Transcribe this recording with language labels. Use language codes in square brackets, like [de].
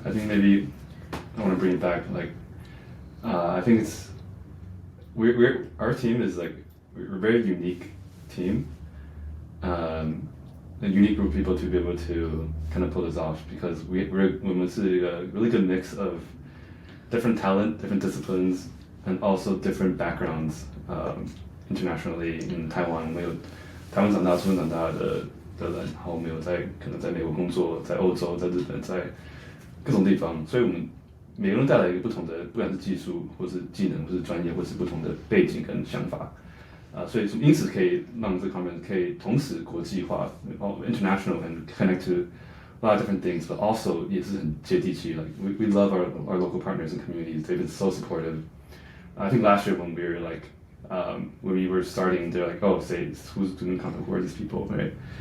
[en] I think maybe I want to bring it back. Like, I think it's our team is like we're a very unique team, a unique group of people to be able to kind of pull this off, because we're a really good mix of different talent, different disciplines, and also different backgrounds internationally. In Taiwan, [zh] 我们有台湾长大、出生长大的人，然后我们有可能在美国工作，在欧洲、在日本、在各种地方，所以我们每个人带来一个不同的，不管是技术，或是技能，或是专业，或是不同的背景跟想法。所以因此可以让这个 conference 可以同时国际化 [en] ，international and connect to a lot of different things, but also [zh] 也是很接地气。 [en] Like we love our local partners and communities. They've been so supportive. I think last year when we were like when we were starting, they're like, oh, say, who's doing content? Who are these people, right?